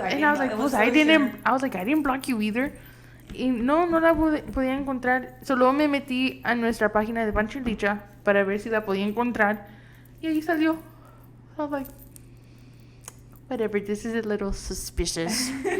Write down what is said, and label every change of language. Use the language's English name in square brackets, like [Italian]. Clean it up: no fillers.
[English] And I was like, pues, I didn't block you either. [Spanish] Y no la podía encontrar. Solo me metí a nuestra página de Pancha y Licha para ver si la podía encontrar. Y ahí salió. [English] I was like, whatever, this is a little suspicious.